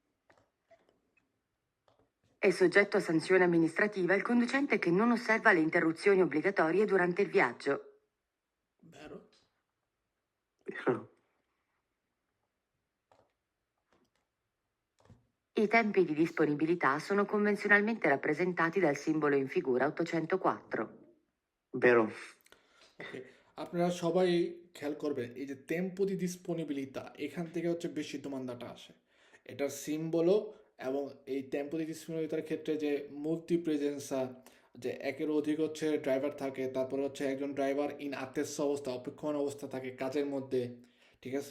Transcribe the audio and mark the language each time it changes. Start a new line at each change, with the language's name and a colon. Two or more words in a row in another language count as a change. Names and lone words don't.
Italian: È soggetto a sanzione amministrativa il conducente che non osserva le interruzioni obbligatorie durante il viaggio. Vero? Vero. I tempi di disponibilità sono convenzionalmente rappresentati dal simbolo in figura 804. Vero.
Bangla: ওকে, আপনারা সবাই খেয়াল করবেন এই যে
Italian: tempo di disponibilità,
Bangla: এখান থেকে হচ্ছে বেশি দোমান্দাটা আসে। এটার সিম্বলও এবং এই
Italian: tempo di disponibilità
Bangla: ক্ষেত্রে যে
Italian: multi presenza,
Bangla: যে একের অধিক হচ্ছে ড্রাইভার থাকে, তারপরে হচ্ছে একজন ড্রাইভার
Italian: in attesa
Bangla: অবস্থা অপেক্ষমান অবস্থা থাকে কাজের মধ্যে, ঠিক আছে।